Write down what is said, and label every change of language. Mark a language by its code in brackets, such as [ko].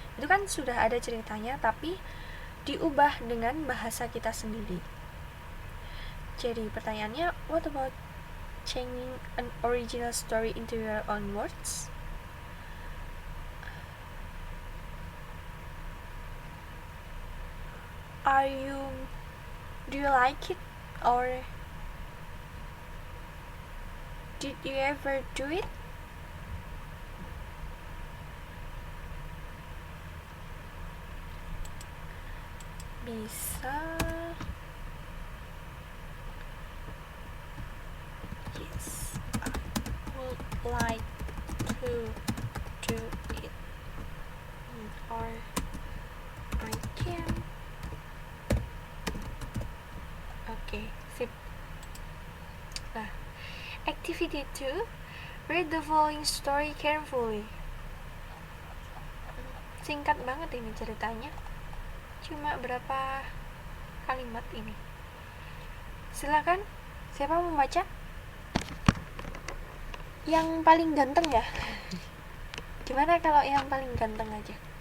[id] Itu kan sudah ada ceritanya tapi diubah dengan bahasa kita sendiri. [en] Jadi pertanyaannya, what about changing an original story into your own words? Do you like it, or did you ever do it? [id] Bisa. [en] Yes, I would like to do it, or I can. Oke, sip. Nah, activity 2, read the following story carefully. [id] Singkat banget ini ceritanya, cuma berapa kalimat ini. Silakan, siapa mau baca? Yang paling ganteng ya? Gimana kalau yang paling ganteng aja?